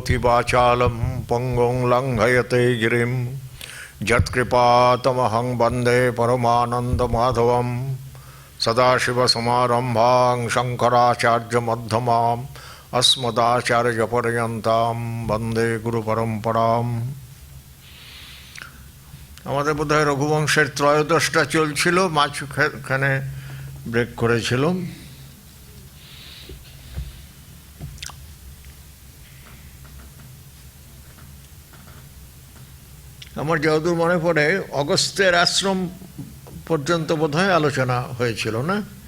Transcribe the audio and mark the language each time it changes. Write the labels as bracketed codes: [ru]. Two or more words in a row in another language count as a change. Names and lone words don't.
[sa] কरोति वाचालं पंगुं लंघयते गिरिं यत्कृपातमहं वन्दे परमानन्दमाधवं सदाशिवसमारम्भां शङ्कराचार्यमध्यमाम् अस्मदाचार्यपर्यन्तां वन्दे गुरुपरम्पराम्। [bn] আমাদের বোধহয় রঘুবংশের ত্রয়োদশটা চলছিল, মাঝখানে ব্রেক করেছিলাম। আমার যতদূর মনে পড়ে অগস্ত্যের আশ্রম পর্যন্ত বোধহয় আলোচনা হয়েছিল না?